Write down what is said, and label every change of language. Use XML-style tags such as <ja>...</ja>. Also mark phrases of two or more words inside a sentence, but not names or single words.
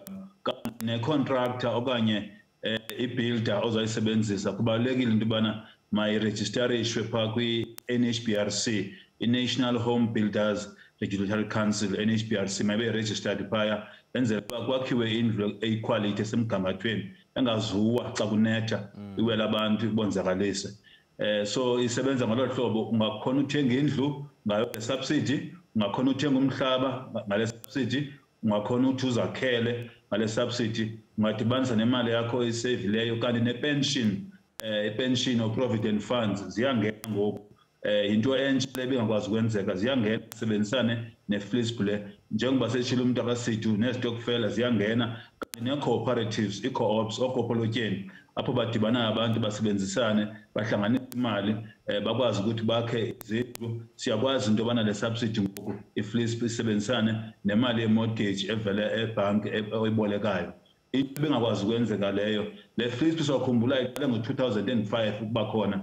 <xh>Kanti ne-contractor okanye i-builder ozayisebenzisa kubalulekile into yobana mayirejisterishwe phaa kwi-NHBRC, i-National Home Builders Regulatory Council, NHBRC, mayibe registered phaya enzela uba kwakhiwe indlu eyiquality esemgangathweni engazuwa xa kunetha iwela abantu ibonzakalise. So isebenza ngolo hlobo ungakhona uthenga indlu ngayo le subsidy, ungakhona uthenga umhlaba ngale subsidy, ungakhona uthi uzakhele ngale subsidy, ungadibanisa nemali yakho esevileyo kanti ne-pension, i-</xh> <en>pension or provident funds</en> <xh>ziyangena ngoku. Into entsha le bengakwazi ukwenzeka ziyangena sebenzisane neFLISP le njengoba seshilo umuntu akaSithu nezitokfela ziyangena ne-cooperatives, i-co-ops okopolotyeni apho badibana abantu basebenzisane bahlanganisa imali bakwazi ukuthi bakhe izindlu. Siyakwazi into yobana le subsidy ngoku iFLISP isebenzisane nemali ye-mortgage evele ebhanki oyibolekayo. Into bengakwazi ukwenzeka leyo le FLISP sokhumbula iqale ngo-2005 ukuba khona.</xh>